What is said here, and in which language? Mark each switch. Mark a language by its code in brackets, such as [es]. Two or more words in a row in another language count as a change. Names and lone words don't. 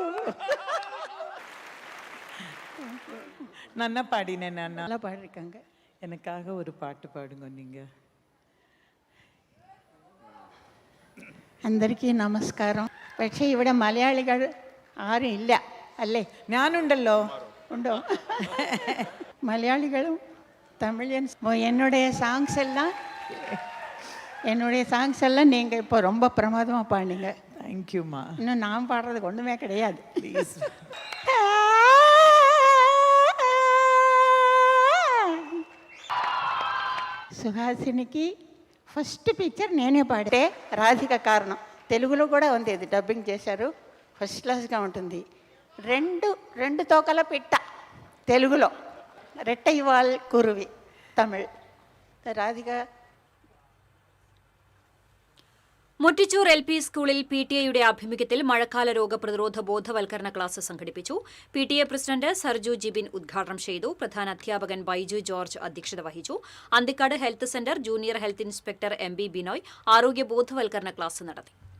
[ta] நல்லா பாடினேன். நல்லா பாடிருக்காங்க. எனக்காக ஒரு பாட்டு பாடுங்க நீங்கள். [te] అందరికీ నమస్కారం. [ml] പക്ഷേ ഇവിടെ മലയാളികൾ ആരും ഇല്ല അല്ലേ? ഞാനുണ്ടല്ലോ. ഉണ്ടോ? മലയാളികളും തമിഴൻസ്. [ta] என்னுடைய சாங்ஸ் எல்லாம் நீங்கள் இப்போ ரொம்ப பிரமாதமாக பாடினீங்க. தேங்க்யூம்மா. இன்னும் நான் பாடுறதுக்கு ஒன்றுமே கிடையாது. ப்ளீஸ். [te] సుహాసినికి [en] first picture [te] నేనే పాడితే రాధిక కారణం. తెలుగులో కూడా ఉంది, ఇది డబ్బింగ్ చేశారు, [en] first class [te] ఉంటుంది. రెండు తోకల పిట్ట తెలుగులో, రెట్టైవాల్ కురువి తమిళ్. [ml] രാധിക. മുട്ടിച്ചൂർ LP സ്കൂളിൽ PTA ആഭിമുഖ്യത്തിൽ മഴക്കാല രോഗപ്രതിരോധ ബോധവൽക്കരണ ക്ലാസ് സംഘടിപ്പിച്ചു. PTA പ്രസിഡന്റ് സർജു ജിബിൻ ഉദ്ഘാടനം ചെയ്തു. പ്രധാന അധ്യാപകൻ ബൈജു ജോർജ് അധ്യക്ഷത വഹിച്ചു. അന്തിക്കാട് [en] health center junior health inspector [ml] MB ബിനോയ് ആരോഗ്യ ബോധവൽക്കരണ ക്ലാസ് നടത്തി.